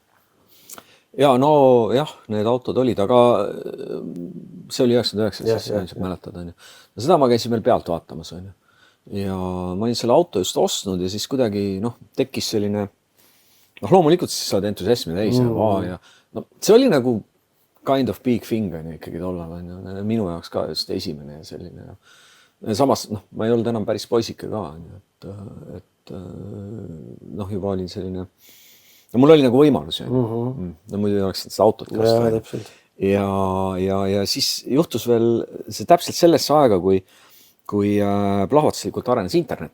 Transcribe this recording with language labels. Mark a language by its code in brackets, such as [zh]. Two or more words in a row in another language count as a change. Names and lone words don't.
[et] Ja no jah, need autod olid, aga see oli 99, siis mäletad, on ju. Seda ma käisin veel pealt vaatamas, on ju. Ja ma olin selle auto just ostnud ja siis kuidagi tekkis selline, loomulikult siis saad entusiasmi täis ja see oli nagu [en] kind of big thing [et] on ju ikkagi tollal, on ju. Minu jaoks ka just esimene ja selline. Samas, ma ei olnud enam päris poisike ka, on ju, et juba olin selline, mul oli nagu võimalus, muidu ei oleks seda autot kasta. Ja siis juhtus veel see täpselt sellesse aega, kui plahvatuslikult arenes internet.